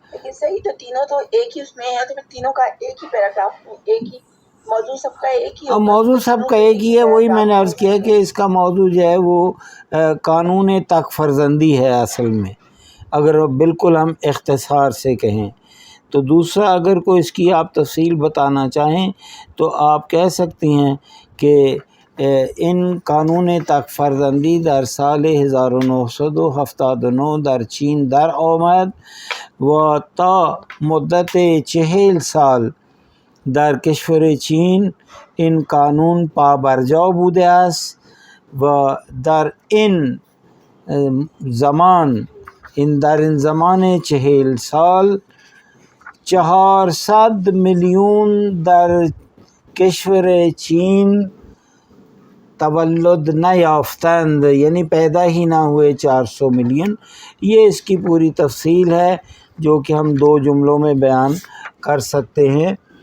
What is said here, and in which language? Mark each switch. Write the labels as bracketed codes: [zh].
[ur] لیکن صحیح تو تینوں تو ایک ہی اس میں ہے، تو پھر تینوں کا ایک ہی پیراگراف میں ایک ہی موضوع سب کا ایک ہی اب ہوگا. موضوع سب کا ایک ہی ہے، وہی میں نے عرض کیا کہ اس کا موضوع جو ہے وہ قانون تک فرزندی ہے اصل میں، اگر بالکل ہم اختصار سے کہیں تو. دوسرا اگر کوئی اس کی آپ تفصیل بتانا چاہیں تو آپ کہہ سکتی ہیں کہ [fa] ان قانون تک فرزندی در سال 1979 در چین در آمد و تا مدت 40 سال در کشور چین این قانون پابرجا بوده است و در این زمان در این زمان 40 سال 400 میلیون در کشور چین تولد نیافتند، [ur] یعنی پیدا ہی نہ ہوئے 400 ملین. یہ اس کی پوری تفصیل ہے جو کہ ہم 2 جملوں میں بیان کر سکتے ہیں.